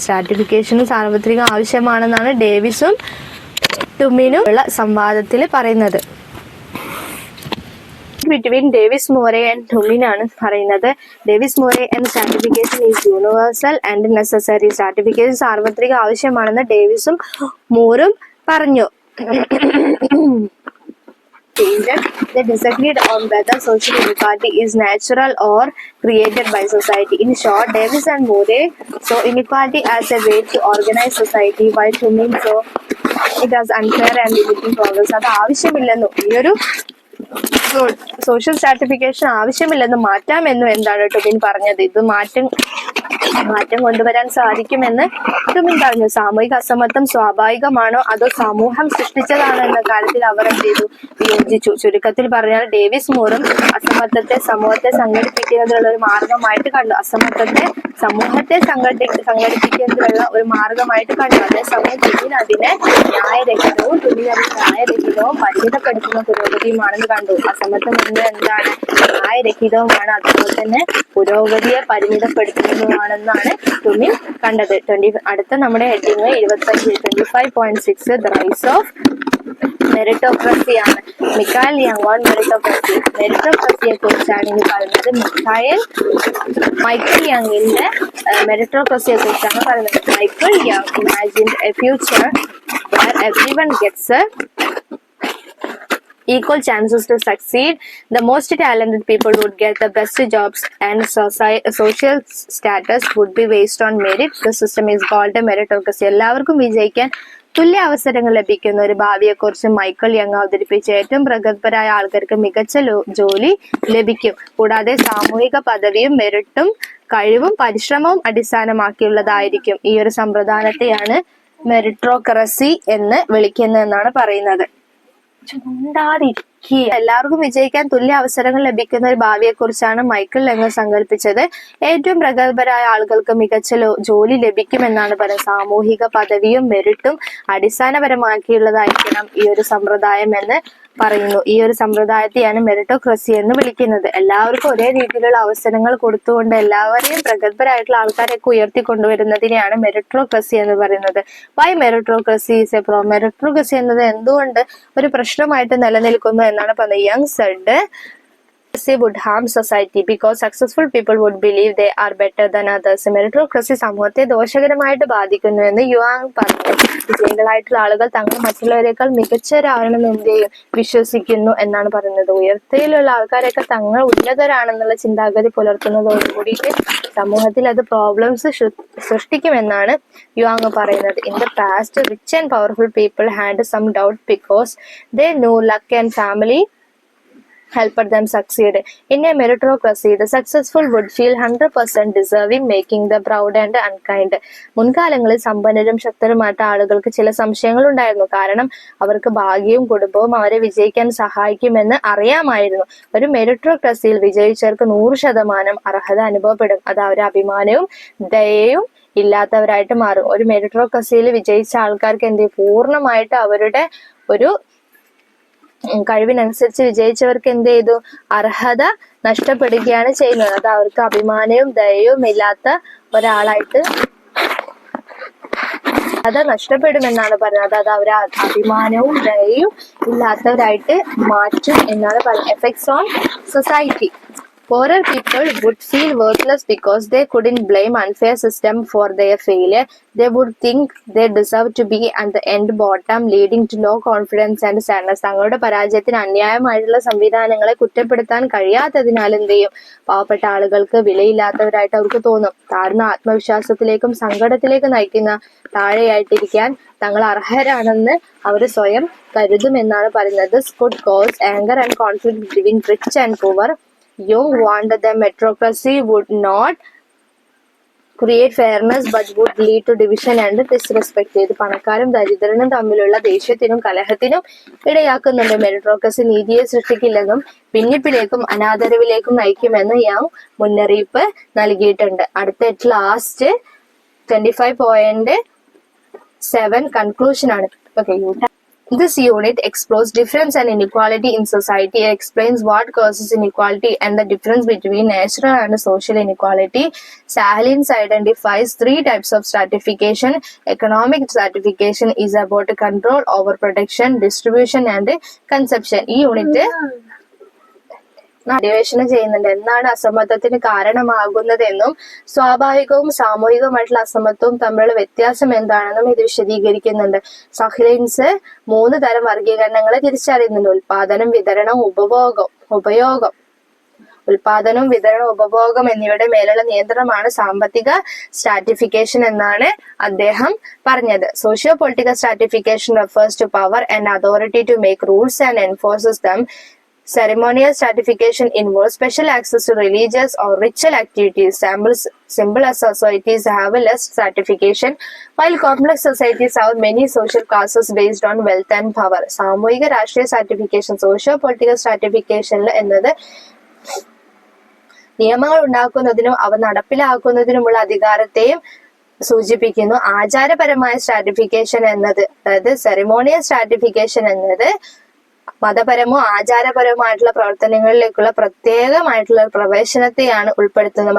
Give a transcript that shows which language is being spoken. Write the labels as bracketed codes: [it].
[ml] Stratification സാർവത്രികം ആവശ്യമാണെന്നാണ് ഡേവിസും ടുമിനും ഉള്ള സംവാദത്തിൽ പറയുന്നത്. [en] between Davis Moore and Tumin [ml] ആണ് പറയുന്നത്. [en] Davis Moore and stratification is universal and necessary. [ml] Stratification സാർവത്രിക ആവശ്യമാണെന്ന് ഡേവിസും മൂറും പറഞ്ഞു. [en] They disagreed on whether social inequality is natural or created by society. In short, Davis and Moore saw inequality as a way to organize society, while Tumin saw it as unfair and limiting progress. [ml] അത് ആവശ്യമില്ലെന്നും ഈ ഒരു social stratification ആവശ്യമില്ലെന്നും മാറ്റാമെന്നും എന്താണ് ടുമിൻ പറഞ്ഞത്. ഇത് മാറ്റം കൊണ്ടുവരാൻ സാധിക്കുമെന്ന് ടുമിൻ പറഞ്ഞു. സാമൂഹിക അസമത്വം സ്വാഭാവികമാണോ അതോ സമൂഹം സൃഷ്ടിച്ചതാണോ എന്ന കാര്യത്തിൽ അവർ എന്ത് ചെയ്തു? വിയോജിച്ചു. ചുരുക്കത്തിൽ പറഞ്ഞാൽ ഡേവിസ് മൂറും അസമത്വത്തെ സമൂഹത്തെ സംഘടിപ്പിക്കുന്നതിനുള്ള ഒരു മാർഗമായിട്ട് കണ്ടു. അസമത്വത്തെ സമൂഹത്തെ സംഘടിപ്പിക്കുന്നതിനുള്ള ഒരു മാർഗമായിട്ട് കണ്ടു. അതേസമയം ടുമിൻ അതിനെ ന്യായരഹിതവും പരിമിതപ്പെടുത്തുന്ന പുരോഗതിയുമാണെന്ന് കണ്ടു. അസമത്വം എന്ന് എന്താണ്? ന്യായരഹിതവുമാണ്, അതുപോലെ തന്നെ പുരോഗതിയെ പരിമിതപ്പെടുത്തുന്നതുമാണെന്നാണ് ടുമിൻ കണ്ടത്. അടുത്ത നമ്മുടെ heading 25.6 [en] the rise of [ml] മെറിറ്റോക്രസിയാണ്. മിക്കായൽ young on മെറിറ്റോക്രസിയെ കുറിച്ചാണ് ഇനി പറയുന്നത്. മൈക്കൽ യങ്ങിന്റെ മെറിറ്റോക്രസിയെ കുറിച്ചാണ് പറയുന്നത്. [en] Michael Young imagined a future where everyone gets equal chances to succeed. The most talented people would get the best jobs and social status would be based on merit. The system is called a meritocracy. [ml] എല്ലാവർക്കും വിജയിക്കാൻ തുല്യ അവസരങ്ങൾ ലഭിക്കുന്ന ഒരു ഭാവിയെക്കുറിച്ച് Michael young അവതരിപ്പിച്ച ഏറ്റവും പ്രഗത്ഭരായ ആൾക്കാർക്ക് മികച്ച ജോലി ലഭിക്കും. കൂടാതെ സാമൂഹിക പദവിയും മെറിറ്റും കഴിവും പരിശ്രമവും അടിസ്ഥാനമാക്കിയുള്ളതായിരിക്കും. ഈ ഒരു സമ്പ്രദായത്തെയാണ് മെറിറ്റോക്രസി എന്ന് വിളിക്കുന്നതെന്നാണ് പറയുന്നത്. ചുണ്ടാതി ഈക്വി, എല്ലാവർക്കും വിജയിക്കാൻ തുല്യ അവസരങ്ങൾ ലഭിക്കുന്ന ഒരു ഭാവിയെ കുറിച്ചാണ് മൈക്കിൾ ലെങ് സങ്കല്പിച്ചത്. ഏറ്റവും പ്രഗത്ഭരായ ആളുകൾക്ക് മികച്ച ജോലി ലഭിക്കുമെന്നാണ് പറയുന്നത്. സാമൂഹിക പദവിയും മെറിറ്റും അടിസ്ഥാനപരമാക്കിയുള്ളതായിരിക്കണം ഈ ഒരു സമ്പ്രദായം എന്ന് പറയുന്നു. ഈ ഒരു സമ്പ്രദായത്തെയാണ് മെറിറ്റോക്രസി എന്ന് വിളിക്കുന്നത്. എല്ലാവർക്കും ഒരേ രീതിയിലുള്ള അവസരങ്ങൾ കൊടുത്തുകൊണ്ട് എല്ലാവരെയും പ്രഗത്ഭരായിട്ടുള്ള ആൾക്കാരെയൊക്കെ ഉയർത്തിക്കൊണ്ടുവരുന്നതിനെയാണ് മെറിറ്റോക്രസി എന്ന് പറയുന്നത്. [en] Why meritocracy is a problem? [ml] Meritocracy എന്നത് എന്തുകൊണ്ട് ഒരു പ്രശ്നമായിട്ട് നിലനിൽക്കുന്നു എന്നാണ് പറയുന്നത്. [en] Young said would harm society because successful people would believe they are better than others. [ml] Meritocracy സമൂഹത്തെ ദോഷകരമായിട്ട് ബാധിക്കുന്നു എന്ന് യുവാങ് പറഞ്ഞു. വിജയികളായിട്ടുള്ള ആളുകൾ തങ്ങൾ മറ്റുള്ളവരെക്കാൾ മികച്ചവരാണെന്ന് എന്ത് ചെയ്യും, വിശ്വസിക്കുന്നു എന്നാണ് പറയുന്നത്. ഉയർച്ചയിലുള്ള ആൾക്കാരൊക്കെ തങ്ങൾ ഉന്നതരാണെന്നുള്ള ചിന്താഗതി പുലർത്തുന്നതോടുകൂടിയിട്ട് സമൂഹത്തിൽ അത് പ്രോബ്ലംസ് സൃഷ്ടിക്കുമെന്നാണ് യുവാങ് പറയുന്നത്. [en] In the past rich and powerful people had some doubt because they knew luck and family helped them succeed. In a meritocracy, the successful would feel 100% deserving, making the proud and unkind. [ml] മുൻകാലങ്ങളിൽ സമ്പന്നരും ശക്തരുമായിട്ട് ആളുകൾക്ക് ചില സംശയങ്ങൾ ഉണ്ടായിരുന്നു. കാരണം അവർക്ക് ഭാഗ്യവും കുടുംബവും അവരെ വിജയിക്കാൻ സഹായിക്കുമെന്ന് അറിയാമായിരുന്നു. ഒരു മെറിറ്റോക്രസിയിൽ വിജയിച്ചവർക്ക് 100% അർഹത അനുഭവപ്പെടും. അത് അവരെ അഭിമാനവും ദയയും ഇല്ലാത്തവരായിട്ട് മാറും. ഒരു മെറിറ്റോക്രസിയിൽ വിജയിച്ച ആൾക്കാർക്ക് എന്ത് പൂർണ്ണമായിട്ട് അവരുടെ ഒരു കഴിവിനനുസരിച്ച് വിജയിച്ചവർക്ക് എന്ത് ചെയ്തു, അർഹത നഷ്ടപ്പെടുകയാണ് ചെയ്യുന്നത്. അത് അവർക്ക് അഭിമാനവും ദയവും ഇല്ലാത്ത ഒരാളായിട്ട് അത് നഷ്ടപ്പെടുമെന്നാണ് പറയുന്നത്. അത് അവരെ അഭിമാനവും ദയയും ഇല്ലാത്തവരായിട്ട് മാറ്റും എന്നാണ് പറയുന്നത്. [en] Effects on society. Poorer people would feel worthless because they couldn't blame unfair system for their failure. They would think they deserve to be at the end bottom, leading to low confidence and sadness. [ml] തങ്ങളുടെ പരാജയത്തിന് അന്യായമായിട്ടുള്ള സംവിധാനങ്ങളെ കുറ്റപ്പെടുത്താൻ കഴിയാത്തതിനാൽ എന്ത് ചെയ്യും, പാവപ്പെട്ട ആളുകൾക്ക് വിലയില്ലാത്തവരായിട്ട് അവർക്ക് തോന്നും. താഴ്ന്ന ആത്മവിശ്വാസത്തിലേക്കും സങ്കടത്തിലേക്കും നയിക്കുന്ന താഴെയായിട്ടിരിക്കാൻ തങ്ങൾ അർഹരാണെന്ന് അവർ സ്വയം കരുതുമെന്നാണ് പറയുന്നത്. [en] This could cause anger and conflict between rich and poor. Jung warned that the meritocracy would not create fairness but would lead to division and disrespect. [ml] ഇത് പണക്കാരും ദരിദ്രനും തമ്മിലുള്ള ദേഷ്യത്തിനും കലഹത്തിനും ഇടയാക്കുന്നുണ്ട്. മെറിറ്റോക്രസി നീതിയെ സൃഷ്ടിക്കില്ലെന്നും ഭിന്നിപ്പിലേക്കും അനാദരവിലേക്കും നയിക്കുമെന്ന് യങ് മുന്നറിയിപ്പ് നൽകിയിട്ടുണ്ട്. അടുത്ത ലാസ്റ്റ് 25.7 കൺക്ലൂഷൻ ആണ്. [en] Okay, this unit explores difference and inequality in society. It explains what causes inequality and the difference between natural and social inequality. Sahlins identifies 3 types of stratification. Economic stratification is about control over production, distribution and consumption. [ml] ഈ unit അന്വേഷണം ചെയ്യുന്നുണ്ട്. എന്താണ് അസമത്വത്തിന് കാരണമാകുന്നതെന്നും സ്വാഭാവികവും സാമൂഹികവുമായിട്ടുള്ള അസമത്വവും തമ്മിലുള്ള വ്യത്യാസം എന്താണെന്നും ഇത് വിശദീകരിക്കുന്നുണ്ട്. സഹ്ലിൻസ് 3 തരം വർഗീകരണങ്ങളെ തിരിച്ചറിയുന്നുണ്ട്. ഉൽപാദനം, വിതരണം, ഉപയോഗം. ഉൽപാദനം, വിതരണം, ഉപഭോഗം എന്നിവയുടെ മേലുള്ള നിയന്ത്രണമാണ് സാമ്പത്തിക സ്ട്രാറ്റിഫിക്കേഷൻ എന്നാണ് അദ്ദേഹം പറഞ്ഞത്. [en] Socio political stratification refers to power and authority to make rules and enforces them. Ceremonial stratification involves special access to religious or ritual activities. Simple societies have less stratification, while complex societies have many social classes based on wealth and power. [ml] സാമൂഹിക രാഷ്ട്രീയ stratification, socio political സ്ട്രാറ്റിഫിക്കേഷനിൽ എന്നത് നിയമങ്ങൾ ഉണ്ടാക്കുന്നതിനും അവ നടപ്പിലാക്കുന്നതിനുമുള്ള അധികാരത്തെയും സൂചിപ്പിക്കുന്നു. ആചാരപരമായ stratification എന്നത്, അതായത് ceremonial stratification എന്നത് മതപരമോ ആചാരപരമായിട്ടുള്ള പ്രവർത്തനങ്ങളിലേക്കുള്ള പ്രത്യേകമായിട്ടുള്ള പ്രവേശനത്തെയാണ് ഉൾപ്പെടുത്തുന്നത്.